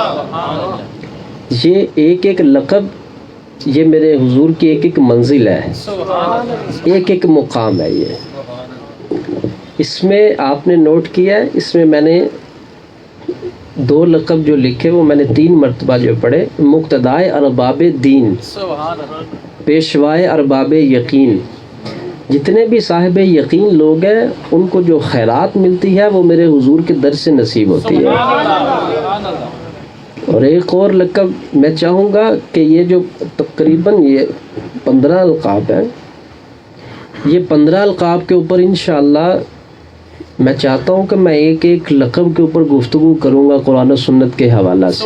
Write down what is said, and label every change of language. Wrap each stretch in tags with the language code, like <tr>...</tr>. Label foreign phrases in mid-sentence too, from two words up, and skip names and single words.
<ur>یہ ایک ایک لقب، یہ میرے حضور کی ایک ایک منزل ہے، ایک ایک مقام ہے۔ یہ اس میں آپ نے نوٹ کیا ہے، اس میں میں نے 2 لقب جو لکھے وہ میں نے 3 مرتبہ جو پڑھے، مقتدائے ارباب دین، پیشوائے ارباب یقین۔ جتنے بھی صاحب یقین لوگ ہیں ان کو جو خیرات ملتی ہے وہ میرے حضور کے در سے نصیب ہوتی ہے۔ اور ایک اور لقب میں چاہوں گا کہ یہ جو تقریباً یہ 15 القاب ہیں، یہ 15 القاب کے اوپر انشاءاللہ میں چاہتا ہوں کہ میں ایک ایک لقب کے اوپر گفتگو کروں گا قرآن و سنت کے حوالہ سے</ur>